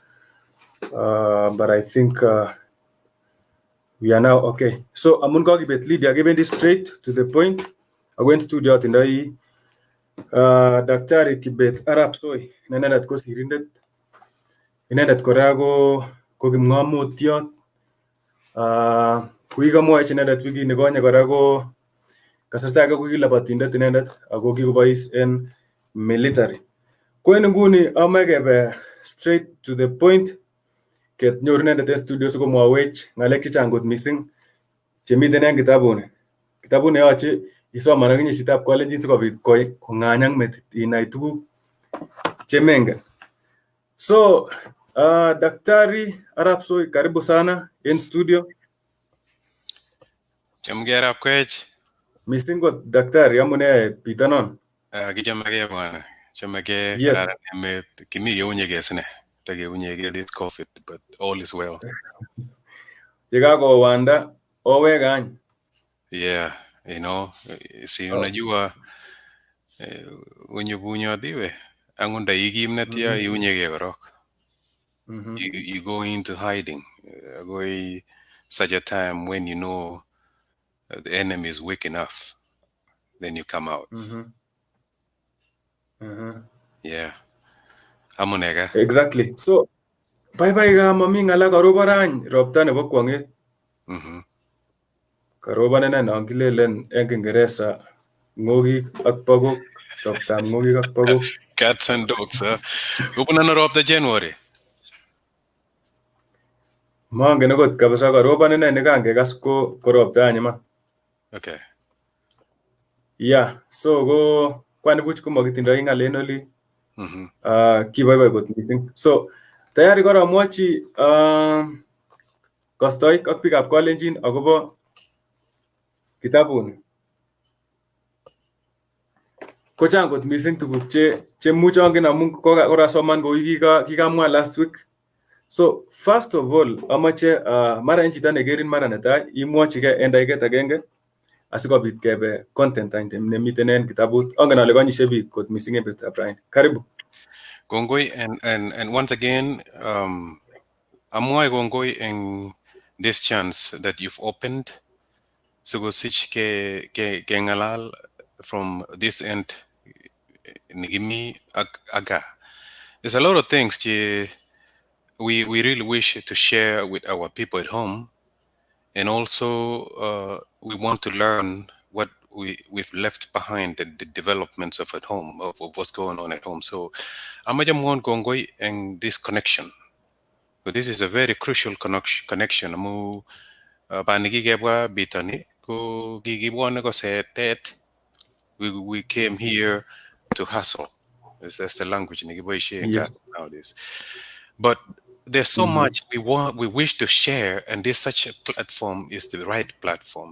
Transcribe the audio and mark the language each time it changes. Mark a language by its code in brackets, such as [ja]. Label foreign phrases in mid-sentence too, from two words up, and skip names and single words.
[en] but I think we are now okay. [kln] So amun kakibet Lydia kebendi [en] straight to the point. [kln] Ako en studio atindoi Daktari Kibet Arap Soi, inendet ko sirindet. Inendet kora ko kipng'omutyot. Kukikamwoch inendet wikit nikonye kora ko kasarta age ko kilabotindet inendet ako kikobois en military. Ko en nguni amache kebe [en] straight to the point, [kln] kenyor inendet en studio sikomwawech ng'alek chechang kot missing chemiten en kitabuni. Kitabuni yoche isoman ak inye chitab Kalenjin sikobit kong'any ak metit inai tuguk chemengen. So Daktari Arap Soi, [sw] karibu sana [kln] en studio. Chumbeekab Arap Soi. Missing kot daktari, amune bitonon? Kichomege bwana. Chomege [en] Yes. [kln] kararan emet. Kimi keunyege sine. [en] Takeunyege this COVID, but all is well. [kln] Yekakowanda oweke any. [en] Yeah, you know, [sw] si unajua wenye [kln] bunyodiwe angunda ikimnetia iunyege korok. [en] You go into hiding. Go such a time when you know the enemy is weak enough, then you come out. [kln] Yeah. Amunega. [en] Exactly. [kln] So bye ka mami ng'ala karobo rany ropta nebo kwong'et. Karoban ine non kilelen en Kiingereza ng'okik ak pokok, roptab ng'okik ak pokok. [en] Cats and dogs, huh? Open ropta January. [kln] Mongen akot kabisa, karoban ine nekangekas ko ropta any iman. [en] Okay. [kln] Yeah, so ko kwanibuch komakitindoi ng'al en oli. Kiboiboi kot missing. So tayari koromwochi kostoik ak biikab Kalenjin akobo kitabuni. Kochang kot missing tuguk chemuch angen amun korasoman kou kikamwa [en] last week. So first of all [kln] amache mara en chito nekerin mara netai imwochige en dakiket agenge asikobit kebe content nemiten en kitabut. Angen ale konyishe biik kot missing en betutab raini. Karibu. Kongoi, [en] and once again, [kln] amwae kongoi en [en] this chance that you've opened [kln] sikosich ke ngalal [en] from this end [kln] nigimi aga. [en] There's a lot of things we really wish to share with our people at home, and also we want to learn what we've left behind, the developments of at home, of what's going on at home. [kln] So amajamwon kongoi [en] and this connection. So this is a very crucial connection. [kln] Amu panikigebwa bitani ko gigibwane ko setet. [en] We came here to hustle. That's the language nowadays. But there's so much we wish to share, and this such a platform is the right platform.